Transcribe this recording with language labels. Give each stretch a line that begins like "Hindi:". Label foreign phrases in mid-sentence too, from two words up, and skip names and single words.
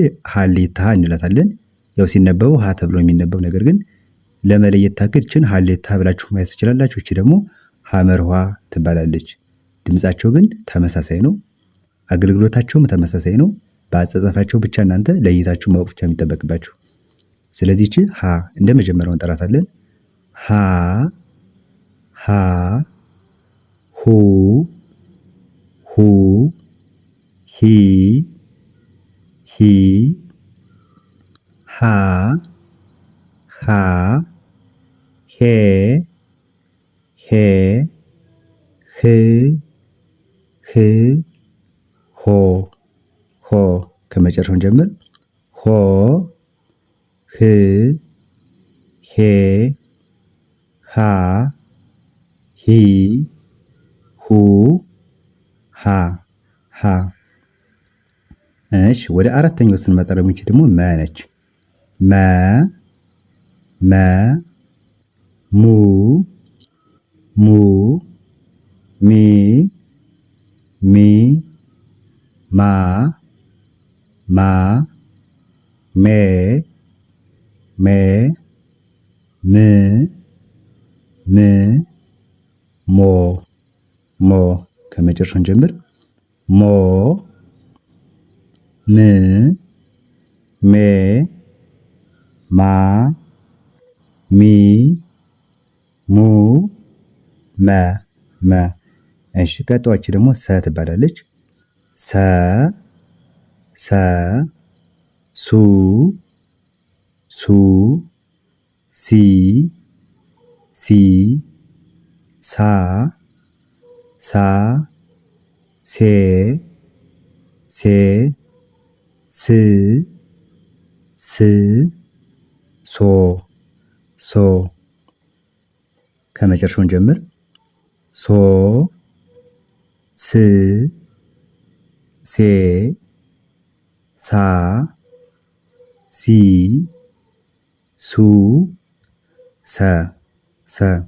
Amharic: ሀሌታ ሀ እንላታለን። ያው ሲነበቡ ሀ ተብሎ የሚነበው ነገር ግን ለመለየት ታክል ይችን ሀሌታ ብላችሁ ማየት ትችላላችሁ። ይቺ ደግሞ ሐመርኋ ትባላለች። ድምጻቸው ግን ተመሳሳይ ነው። አገልግሎታቸውም ተመሳሳይ ነው። በአጸጻፋቸው ብቻ እናንተ ለይታችሁ ማወቅ ብቻ የሚጠበቅባችሁ። ስለዚህ ይቺ ሀ እንደ መጀመሪያው እንጠራታለን። ሀ ሀ ሁ ሁ ሂ ሂ ሃ ሃ ሄ ሄ ህ ህ ሆ ሆ። ከመጨረሻውን ጀምር። ሆ ህ ሄ ሃ ሂ ሁ ሃ ሃ። እሺ ወደ አራተኛው ስንመጣ ደግሞ ይቺ ደግሞ መ ነች። መ መ ሙ ሙ ሚ ሚ ማ ማ ሜ ሜ ም ም ሞ ሞ። ከመጨረሻውን ጀምር። ሞ ም ሜ ማ ሚ ሙ መ መ። እሺ ቀጣዮች ደግሞ ሰ ትባላለች። ሰ ሰ ሱ ሱ ሲ ሲ ሳ ሳ ሴ ሴ ስ ስ ሶ ሶ። ከመጨረሻውን ጀምር። ሶ ስ ሴ ሳ ሲ ሱ ሰ ሰ።